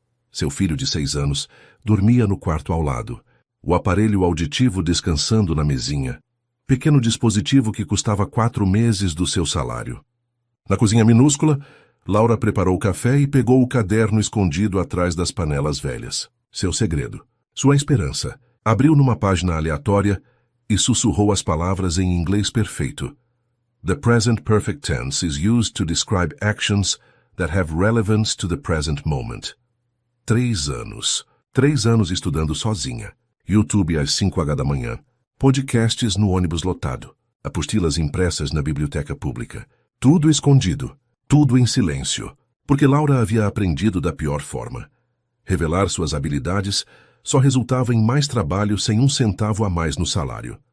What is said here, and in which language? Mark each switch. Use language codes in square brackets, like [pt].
[pt] Seu filho de 6 anos dormia no quarto ao lado, o aparelho auditivo descansando na mesinha, pequeno dispositivo que custava 4 meses do seu salário. Na cozinha minúscula, Laura preparou o café e pegou o caderno escondido atrás das panelas velhas. Seu segredo, sua esperança. Abriu numa página aleatória e sussurrou as palavras em inglês perfeito. [en] The present perfect tense is used to describe actions that have relevance to the present moment. [pt] 3 anos. 3 anos estudando sozinha. YouTube às 5h da manhã. Podcasts no ônibus lotado. Apostilas impressas na biblioteca pública. Tudo escondido. Tudo em silêncio. Porque Laura havia aprendido da pior forma. Revelar suas habilidades só resultava em mais trabalho sem um centavo a mais no salário.